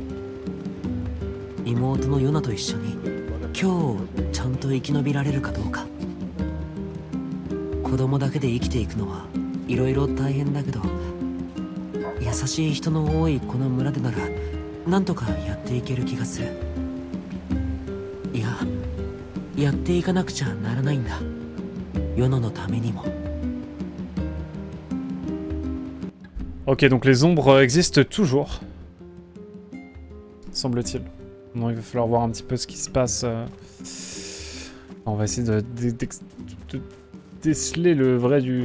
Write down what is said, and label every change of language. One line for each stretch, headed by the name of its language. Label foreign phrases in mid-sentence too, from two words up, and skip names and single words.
Japanese: 妹のヨナと一緒に今日をちゃんと生き延びられるかどうか子供だけで生きていくのはいろいろ大変だけど優しい人の多いこの村でならなんとかやっていける気がするいややっていかなくちゃならないんだヨナのためにも
French: Ok, donc les ombres existent toujours. Semble-t-il. Non, il va falloir voir un petit peu ce qui se passe. On va essayer de déceler le vrai du...